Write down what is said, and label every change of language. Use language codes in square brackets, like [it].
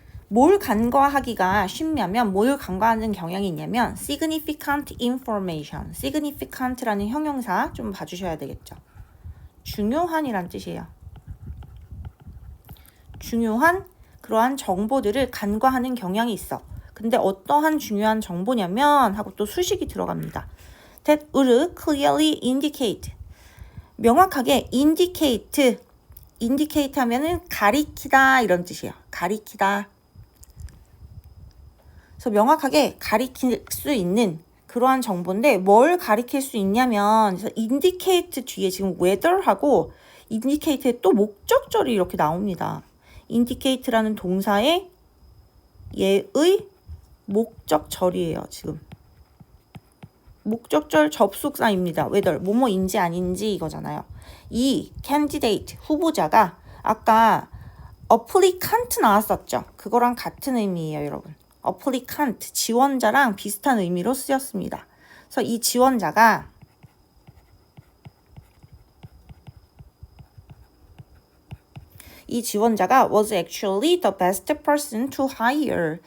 [ko] 뭘 간과하기가 쉽냐면 뭘 간과하는 경향이 있냐면 [en] significant information, [ko] significant라는 형용사 좀 봐주셔야 되겠죠. 중요한이란 뜻이에요. 중요한 그러한 정보들을 간과하는 경향이 있어. 근데 어떠한 중요한 정보냐면 하고 또 수식이 들어갑니다. [en] That would clearly indicate. [ko] 명확하게 indicate 하면은 가리키다 이런 뜻이에요. 가리키다. 그래서 명확하게 가리킬 수 있는 그러한 정보인데 뭘 가리킬 수 있냐면 그래서 indicate 뒤에 지금 whether하고 indicate의 또 목적절이 이렇게 나옵니다. indicate라는 동사의 얘의 목적절이에요. 지금 목적절 접속사입니다. whether 뭐뭐인지 아닌지 이거잖아요. 이 candidate 후보자가 아까 applicant 나왔었죠. 그거랑 같은 의미예요, 여러분. applicant 지원자랑 비슷한 의미로 쓰였습니다. 그래서 이 지원자가 [en] was actually the best person to hire.